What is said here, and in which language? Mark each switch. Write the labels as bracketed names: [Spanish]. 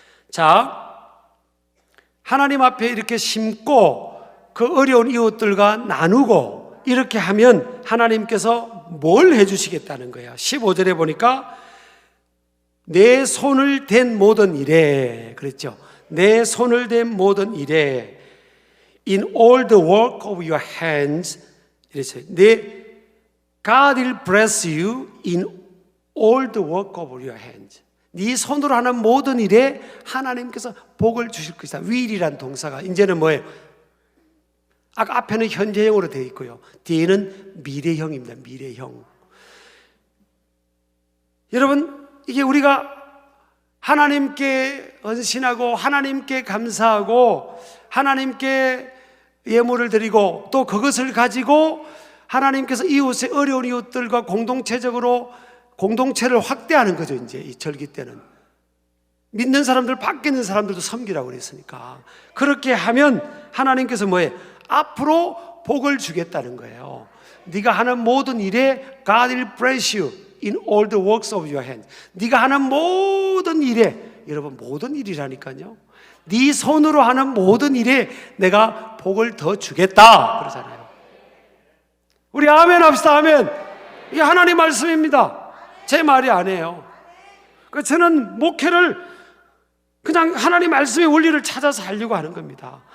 [Korean] 자, 하나님 앞에 이렇게 심고 그 어려운 이웃들과 나누고 이렇게 하면 하나님께서 뭘 해주시겠다는 거예요. 15절에 보니까 내 손을 댄 모든 일에, 그랬죠. 내 손을 댄 모든 일에, [English] in all the work of your hands, [Korean] 이랬어요. [English] God will bless you in all the work of your hands. [Korean] 네 손으로 하는 모든 일에 하나님께서 복을 주실 것이다. will이란 동사가 이제는 뭐예요? 아까 앞에는 현재형으로 되어 있고요, 뒤에는 미래형입니다. 미래형. 여러분, 이게 우리가 하나님께 헌신하고 하나님께 감사하고 하나님께 예물을 드리고 또 그것을 가지고 하나님께서 이웃의 어려운 이웃들과 공동체적으로 공동체를 확대하는 거죠. 이제 이 절기 때는 믿는 사람들, 밖에 있는 사람들도 섬기라고 그랬으니까 그렇게 하면 하나님께서 뭐예요? 앞으로 복을 주겠다는 거예요. 네가 하는 모든 일에 [English] God will bless you in all the works of your hands. [Korean] 네가 하는 모든 일에, 여러분 모든 일이라니까요, 네 손으로 하는 모든 일에 내가 복을 더 주겠다 그러잖아요. 우리 아멘 합시다. 아멘. 이게 하나님 말씀입니다. 제 말이 아니에요. 저는 목회를 그냥 하나님 말씀의 원리를 찾아서 하려고 하는 겁니다.